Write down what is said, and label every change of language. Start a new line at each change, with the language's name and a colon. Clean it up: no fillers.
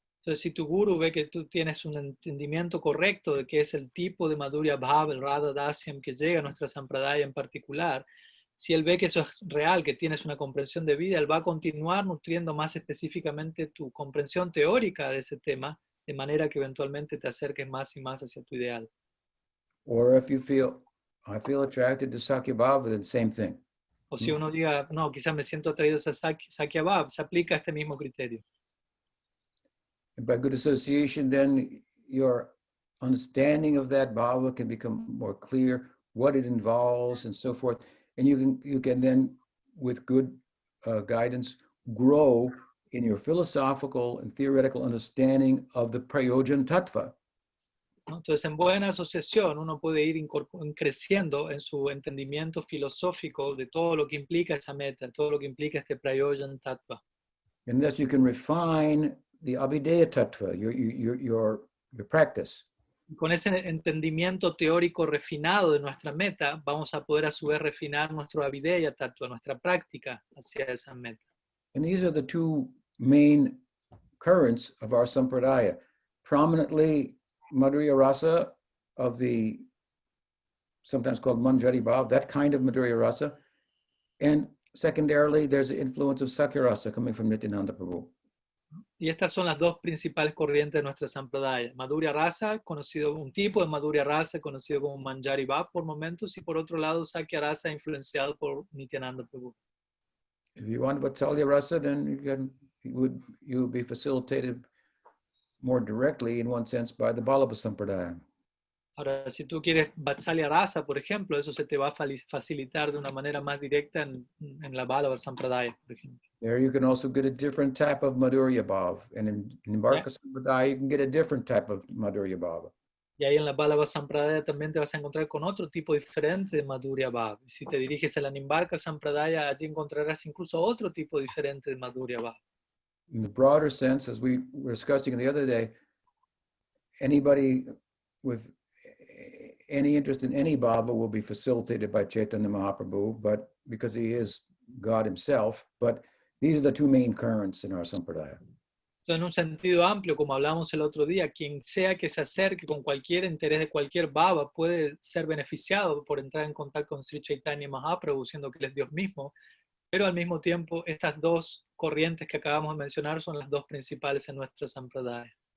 Spanish: Entonces, si tu guru ve que tú tienes un entendimiento correcto de qué es el tipo de Madhurya Bhava, el Radha Dasyam que llega a nuestra Sampradaya en particular, si él ve que eso es real, que tienes una comprensión de vida, él va a continuar nutriendo más específicamente tu comprensión teórica de ese tema, de manera que eventualmente te acerques más y más hacia tu ideal.
English: Or if you feel, I feel attracted to Sakya Bhava, then same thing.
Spanish: O si uno diga, no, quizás me siento atraído a Sakya Bhava, se aplica este mismo criterio.
English: And by good association, then your understanding of that bhava can become more clear, what it involves and so forth. And you can then, with good guidance, grow in your philosophical and theoretical understanding of the prayojan tattva.
Spanish: Entonces, en buena asociación, uno puede ir creciendo en su entendimiento filosófico de todo lo que implica esa meta, todo lo que implica este prayojan tattva.
English: And thus you can refine the abhideya tattva, your practice.
Spanish: Con ese entendimiento teórico refinado de nuestra meta, vamos a poder a su vez refinar nuestro abhideya tattva, nuestra práctica hacia esa meta.
English: And these are the two main currents of our sampradaya. Prominently, Madhurya Rasa of the, sometimes called Manjari Bhav, that kind of Madhurya Rasa. And secondarily, there's the influence of Sakya Rasa coming from Nityananda Prabhu.
Spanish: Y estas son las dos principales corrientes de nuestra Sampradaya. Madhurya Rasa, un tipo de Madhurya Rasa conocido como Manjari Bhav por momentos, y por otro lado Sakya Rasa influenciado por Nityananda Prabhu.
English: If you want Vatsalya Rasa, then you would be facilitated more directly, in one sense, by the Vallabha Sampradaya.
Spanish: Ahora, si tú quieres Vatsalya Rasa, por ejemplo, eso se te va a facilitar de una manera más directa en la Vallabha Sampradaya, por ejemplo.
English: There you can also get a different type of Madhurya Bhav. And in Varka Sampradaya, you can get a different type of Madhurya Bhav.
Spanish: Y ahí en la Vallabha Sampradaya también te vas a encontrar con otro tipo diferente de Madhurya Bhav. Y si te diriges a la Nimbarka Sampradaya, allí encontrarás incluso otro tipo diferente de Madhurya Bhav.
English: In the broader sense, as we were discussing the other day, anybody with any interest in any bhava will be facilitated by Chaitanya Mahaprabhu, but because he is God himself. But these are the two main currents in our sampradaya.
Spanish: Entonces, en un sentido amplio, como hablamos el otro día, quien sea que se acerque con cualquier interés de cualquier bhava puede ser beneficiado por entrar en contacto con Sri Chaitanya Mahaprabhu, siendo que él es Dios mismo, pero al mismo tiempo estas dos corrientes que acabamos de mencionar son las dos principales en nuestra sampradaya.